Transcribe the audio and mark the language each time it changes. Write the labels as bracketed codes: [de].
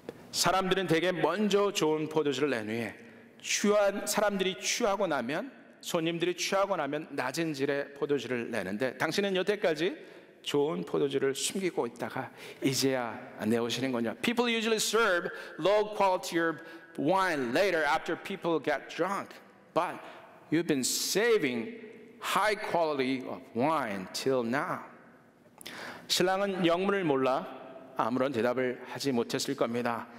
[ko] 사람들은 대개 먼저 좋은 포도주를 낸 후에 사람들이 취하고 나면, 손님들이 취하고 나면 낮은 질의 포도주를 내는데 당신은 여태까지 좋은 포도주를 숨기고 있다가 이제야 내오시는군요. [en] People usually serve low quality wine later after people get drunk, but you've been saving high quality of wine till now. [ko] 신랑은 영문을 몰라 아무런 대답을 하지 못했을 겁니다.